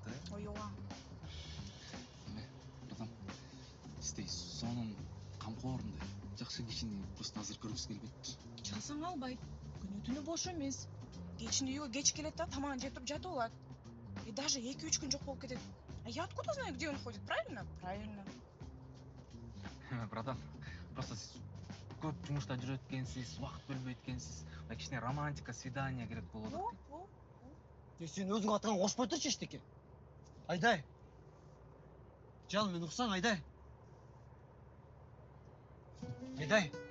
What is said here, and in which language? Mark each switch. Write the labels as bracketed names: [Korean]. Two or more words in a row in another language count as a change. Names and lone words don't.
[Kyrgyz] Ой, ооба. Эме, братан, сиздей сонун камкорундай жакшы кишини просто азыр көргүсү келбейт. Чалсаң албайт. Күнү түнү бош эмес. Кечинде үйгө кеч келет да, тамагын жеп туруп жатып алат. Даже 2-3 күн жок болуп кетет. [Russian] Я откуда знаю, где он ходит, правильно? Правильно. [Kyrgyz] Братан, просто сиз көп жумушта жүрөт экенсиз, убакыт бөлбөйт экенсиз. Кичине романтика, свидание керек болот дейт. Сен өзүң атыңан кошпой турчу эчтеке. Айдай. Жан, мен уксаң, Айдай. Айдай.